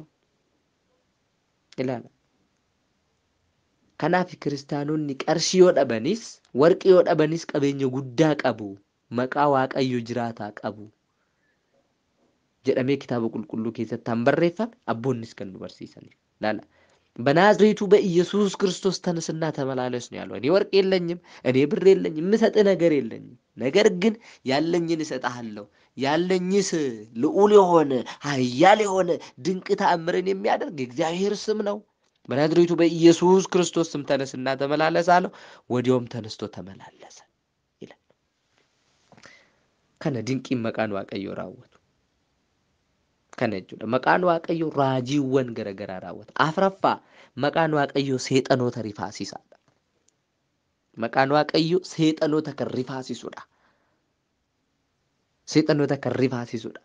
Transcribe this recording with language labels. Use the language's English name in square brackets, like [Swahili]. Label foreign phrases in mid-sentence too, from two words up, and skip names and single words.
[Oromo] Ilaala. Kanaaf kiristaanonni qarshii yoo dhabanis, warqii yoo dhabanis qabeenya guddaa qabu, maqaa Waaqayyoo jiraataa qabu jedhamee kitaaba qulqulluu keessatti han barreeffame abboonnis kan nu barsiisaniif. Ilaala. [Amharic] በናዝሬቱ በኢየሱስ ክርስቶስ ተነስና ተመላለስ ነው ያለው። እኔ ወርቅ የለኝም፣ እኔ ብር የለኝም፣ የምሰጥህ ነገር የለኝም። ነገር ግን ያለኝን እሰጥሃለሁ። ያለኝስ ልዑል የሆነ ኃያል የሆነ ድንቅ ተአምርን የሚያደርግ የእግዚአብሔር ስም ነው። በናዝሬቱ በኢየሱስ ክርስቶስ ስም ተነስና ተመላለስ አለው። ወዲያውም ተነስቶ ተመላለሰ ይላል። ከነ ድንቅ መቃን [Oromo] waaqayyo raawwatu. Kana jechuudha. Maqaan Waaqayyoo raajiiwwan garaagaraa raawwata. Afuraffaa maqaan Waaqayyoo seexanoota rifaasisaadha. Maqaan Waaqayyoo seexanoota kan rifaasisudha. Seexanoota kan rifaasisudha.